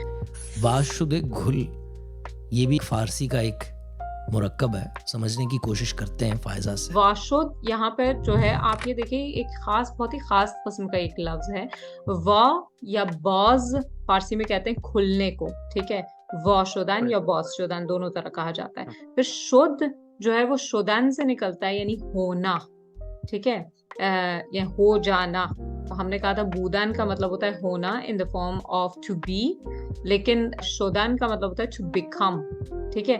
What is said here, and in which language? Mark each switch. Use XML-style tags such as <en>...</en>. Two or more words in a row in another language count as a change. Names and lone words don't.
<ur>واشد گھل، یہ بھی فارسی کا ایک مرکب ہے، سمجھنے کی کوشش کرتے ہیں فائزہ سے. واشد یہاں پر جو ہے آپ یہ دیکھیں ایک خاص، بہت ہی خاص قسم کا ایک لفظ ہے. وا یا باز فارسی میں کہتے ہیں کھلنے کو، ٹھیک ہے،</ur> <fa>وا شدن یا باز شدن</fa> <ur>دونوں طرح کہا جاتا ہے. پھر شد جو ہے وہ شدن سے نکلتا ہے، یعنی ہونا، ٹھیک ہے، یا ہو جانا. ہم نے کہا تھا بودن کا مطلب ہوتا ہے ہونا</ur> <en>in the form of to be,</en> <ur>لیکن شدن کا مطلب ہوتا ہے</ur> <en>to become,</en> <ur>ٹھیک ہے.</ur>